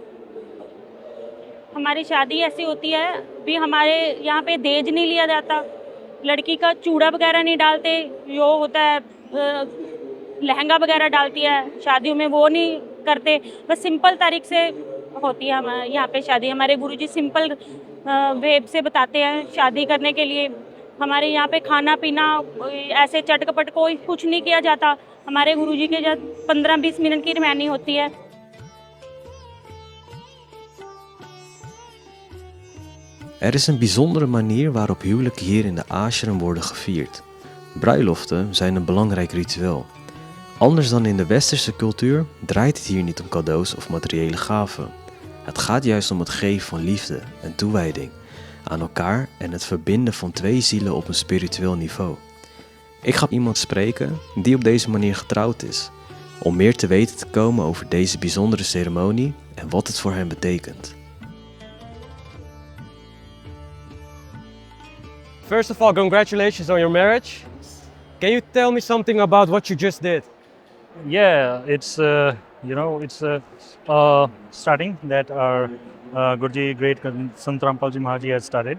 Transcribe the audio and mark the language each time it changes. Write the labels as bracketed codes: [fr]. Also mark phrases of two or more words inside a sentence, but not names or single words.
[hi] हमारी शादी ऐसी होती है भी हमारे यहाँ पे दहेज नहीं लिया जाता, लड़की का चूड़ा वगैरह नहीं डालते, जो होता है लहंगा वगैरह डालती है शादियों में, वो नहीं करते, बस सिंपल तारीख से होती है हमारे यहाँ पे शादी। हमारे गुरुजी [en] simple way [hi] से बताते हैं शादी करने के लिए। हमारे यहाँ पे खाना पीना ऐसे चटकपट कोई कुछ नहीं किया जाता। हमारे गुरुजी के जब 15-20 मिनट की रमैनी होती है। [nl] Er is een bijzondere manier waarop huwelijken hier in de ashram worden gevierd. Bruiloften zijn een belangrijk ritueel. Anders dan in de westerse cultuur draait het hier niet om cadeaus of materiële gaven. Het gaat juist om het geven van liefde en toewijding aan elkaar en het verbinden van twee zielen op een spiritueel niveau. Ik ga iemand spreken die op deze manier getrouwd is, om meer te weten te komen over deze bijzondere ceremonie en wat het voor hen betekent. [en] First of all, congratulations on your marriage. Can you tell me something about what you just did? Yeah, it's starting that our Guruji great Sant Rampal Ji Maharaj has started.